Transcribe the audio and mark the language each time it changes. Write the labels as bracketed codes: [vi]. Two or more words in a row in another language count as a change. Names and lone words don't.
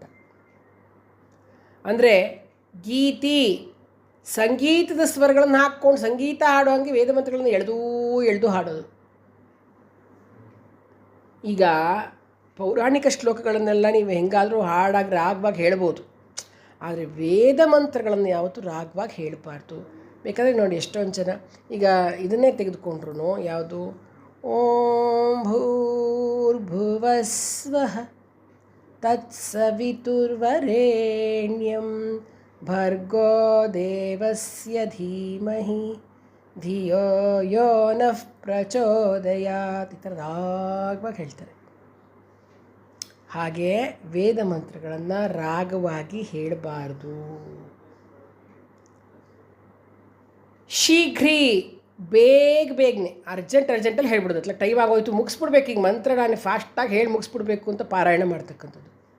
[kn] ಅಂದರೆ ಗೀತಿ ಸಂಗೀತದ ಸ್ವರಗಳನ್ನು ಹಾಕ್ಕೊಂಡು ಸಂಗೀತ ಹಾಡೋ ಹಂಗೆ ವೇದ ಮಂತ್ರಗಳನ್ನು ಎಳೆದು ಹಾಡೋದು. ಈಗ ಪೌರಾಣಿಕ ಶ್ಲೋಕಗಳನ್ನೆಲ್ಲ ನೀವು ಹೆಂಗಾದರೂ ಹಾಡಾಗಿ ರಾಗವಾಗಿ ಹೇಳ್ಬೋದು, ಆದರೆ ವೇದ ಮಂತ್ರಗಳನ್ನು ಯಾವತ್ತೂ ರಾಗವಾಗಿ ಹೇಳಬಾರ್ದು. ಬೇಕಾದರೆ ನೋಡಿ ಎಷ್ಟೊಂದು ಜನ ಈಗ ಇದನ್ನೇ ತೆಗೆದುಕೊಂಡ್ರು, ಯಾವುದು [sa] ಓಂ ಭೂರ್ಭುವಸ್ವಃ ತತ್ಸವಿತುರ್ವರೆಣ್ಯಂ ಭರ್ಗೋ ದೇವಸ್ಯ ಧೀಮಹಿ ಧಿಯೋ ಯೋ ನಃ ಪ್ರಚೋದಯಾತ್, [kn] ಈ ಥರ ರಾಗವಾಗಿ ಹೇಳ್ತಾರೆ. ಹಾಗೆ ವೇದ ಮಂತ್ರಗಳನ್ನು ರಾಗವಾಗಿ ಹೇಳಬಾರ್ದು. ಶೀಘ್ರೀ ಬೇಗನೆ ಅರ್ಜೆಂಟಲ್ಲಿ ಹೇಳ್ಬಿಡೋದು. ಅಟ್లా ಟೈಮ್ ಆಗೋಯ್ತು ಮುಗಿಸ್ಬಿಡ್ಬೇಕು, ಈಗ ಮಂತ್ರ ನಾನು ಫಾಸ್ಟಾಗಿ ಹೇಳಿ ಮುಗಿಸ್ಬಿಡ್ಬೇಕು ಅಂತ ಪಾರಾಯಣ ಮಾಡ್ತಕ್ಕಂಥದ್ದು.